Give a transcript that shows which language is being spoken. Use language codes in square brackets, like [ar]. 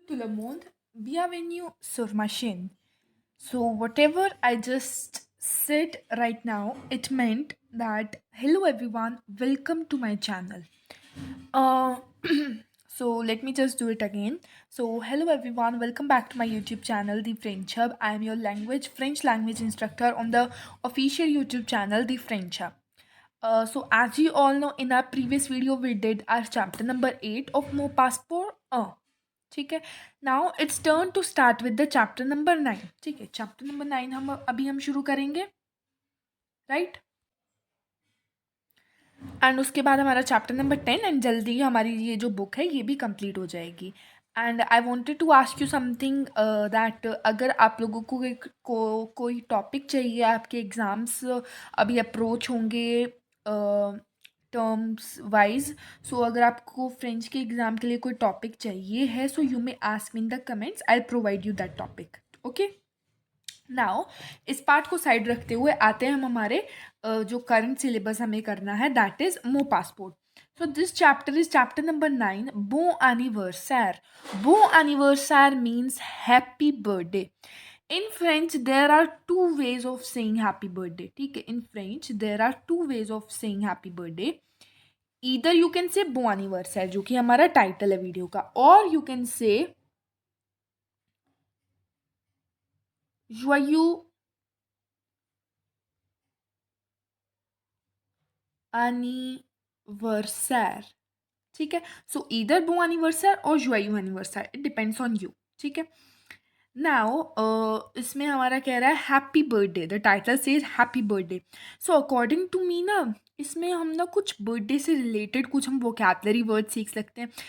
[fr] tout le monde, bienvenue sur ma chaîne. [en] So, whatever I just said right now, it meant that hello everyone, welcome to my channel. Uh, so, let me just do it again. So, hello everyone, welcome back to my YouTube channel, The French Hub. I am your French language instructor on the official YouTube channel, The French Hub. So, as you all know, in our previous video, we did our chapter number 8 of Mo Passport. [hi] ठीक है. [en] Now it's turn to start with the chapter number 9. [hi] ठीक है, chapter number 9 हम शुरू करेंगे, right. And उसके बाद हमारा चैप्टर नंबर 10 एंड जल्दी हमारी ये जो बुक है ये भी कंप्लीट हो जाएगी. [en] and I wanted to ask you something that [hi] अगर आप लोगों को कोई टॉपिक चाहिए, आपके एग्ज़ाम्स अभी अप्रोच होंगे टर्म्स वाइज. सो अगर आपको फ्रेंच के एग्ज़ाम के लिए कोई टॉपिक चाहिए है, [en] So you may ask me in the comments, I provide you that topic. Okay. [hi] Now इस पार्ट को साइड रखते हुए आते हैं हम हमारे जो करंट सिलेबस हमें करना है, [en] that is [hi] मो passport. [en] So this chapter is chapter number 9, Bon anniversaire. Bon anniversaire means happy birthday. In French, there are two ways of saying happy birthday. [hi] ठीक है, [en] in French, there are two ways of saying happy birthday. Either you can say bon anniversaire, [hi] जो कि हमारा title है video का, और [en] you can say joyeux anniversaire. [hi] ठीक है. [en] So either bow anniversary or joy anniversary, it depends on you. [hi] ठीक है. नाउ इसमें हमारा कह रहा है [en] Happy birthday. The title says happy birthday. So according to me ना, [hi] इसमें हम ना कुछ बर्थडे से रिलेटेड कुछ हम वोकैबलरी वर्ड सीख सकते हैं.